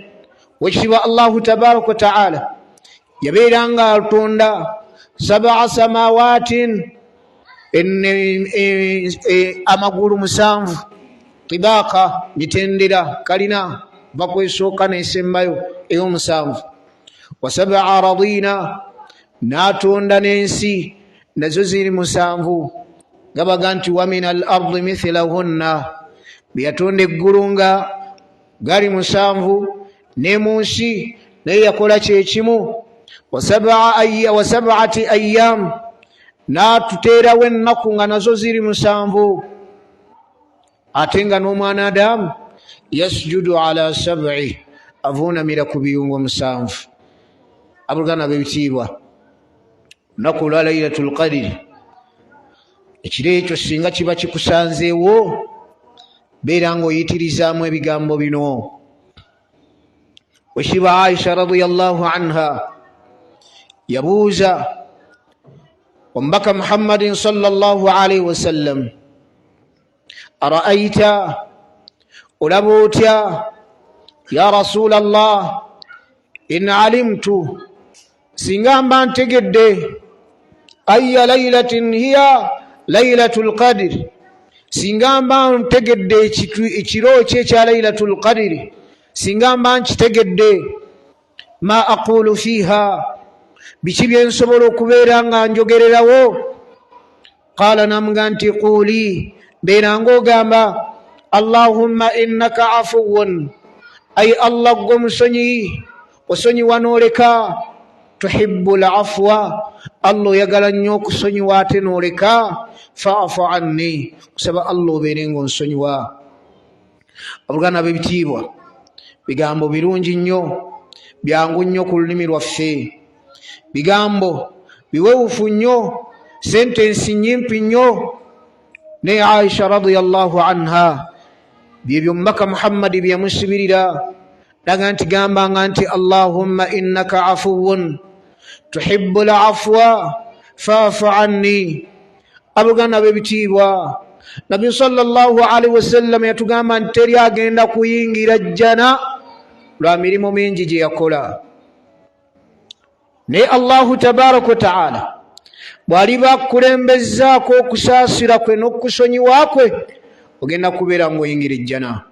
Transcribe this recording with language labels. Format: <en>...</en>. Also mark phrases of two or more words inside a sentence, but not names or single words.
<lg>Wekitiibwa</lg> <ar>الله تبارك وتعالى</ar> <lg>yabeeranga atonda 7 samawaatin amagulu 7 tibaka mitendera kalina bakwesooka nesembayo ey'omusanvu. wa 7 aradina n'atonda n'ensi nazo ziri 7 gabaga nti</lg> <ar>ومن الأرض مثلهن</ar> <lg>byatonda eggulu nga gali 7 ne mu nsi naye yakola kyekimu. wa 7 ayyam n'atuteerawo ennaku nga nazo ziri 7 ate nga n'omwana Adamu</lg> <ar>يسجد على</ar> <lg>7 avuunamira ku biyungo 7. Abuluganda b'ebitiibwa lunaku olwa</lg> <ar>ليلة القدر</ar> <lg>ekiro ekyo singa kiba kikusanzeewo beera ng'oyitirizaamu ebigambo bino. Wekitiibwa Aisha</lg> <ar>رضي الله عنها</ar> <lg>yabuuza omubaka Muhammadin</lg> <ar>صلى الله عليه وسلم,</ar> <lg>ara'ayta olaba otya</lg> <ar>يا رسول الله إن علمت</ar> <lg>singa mba ntegedde</lg> <ar>أي ليلة هي ليلة القدر</ar> <lg>singa mba ntegedde ekiro ekya</lg> <ar>ليلة القدر</ar> <lg>singa mba nkitegedde</lg> <ar>ما أقول فيها</ar> <lg>biki byensobola okubeera nga njogererawo. Qaala namuga nti quuli beera ng'ogamba</lg> <ar>اللهم إنك عفو</ar> <lg>ay allah gwe musonyi osonyiwa n'oleka</lg> <ar>تحب العفو</ar> <lg>allah oyagala nnyo okusonyiwa ate n'oleka</lg> <ar>فاعف عني</ar> <lg>kusaba allah obeere ng'onsonyiwa. Abuluganda b'ebitiibwa bigambo birungi nnyo byangu nnyo ku lulimi lwaffe, bigambo biwewufu nnyo, sentensi nyimpi nnyo. Ne Aisha</lg> <ar>رضي الله عنها</ar> <lg>byebyo omubaka Muhammadi byeyamusibirira daga nti gambanga nti</lg> <ar>اللهم إنك عفو تحب العفو فاعف عني.</ar> <lg>Abuluganda b'ebitiibwa Nabi</lg> <ar>صلى الله عليه وسلم</ar> <lg>yatugamba nti teri agenda kuyingira jjana lwa mirimu mingi gye yakola. Naye</lg> <ar>الله تبارك وتعالى</ar> <lg>bw'aliba akulembezaako okusaasira kwe n'okusonyiwa kwe ogenda kubeera ng'oyingira ejjana.</lg>